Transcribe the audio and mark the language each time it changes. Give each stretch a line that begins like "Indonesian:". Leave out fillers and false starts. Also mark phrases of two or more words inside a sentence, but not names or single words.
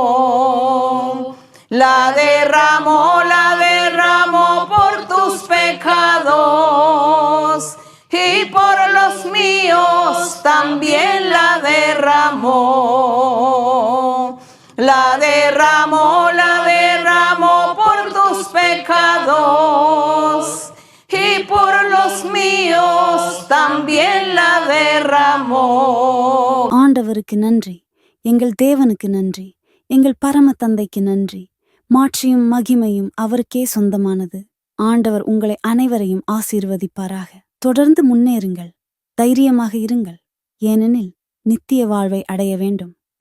Spanish: La derramó por tus pecados y por los míos también la derramó. La derramó por tus pecados y por los míos también la derramó.
Tamil: ஆண்டவருக்கு நன்றி. எங்கள் தேவனுக்கு நன்றி. எங்கள் பரம தந்தைக்கு நன்றி. மாட்சியும் மகிமையும் அவருக்கே சொந்தமானது. ஆண்டவர் உங்களை அனைவரையும் ஆசீர்வதிப்பாராக. தொடர்ந்து முன்னேறுங்கள். தைரியமாக இருங்கள். ஏனெனில் நித்திய வாழ்வை அடைய வேண்டும்.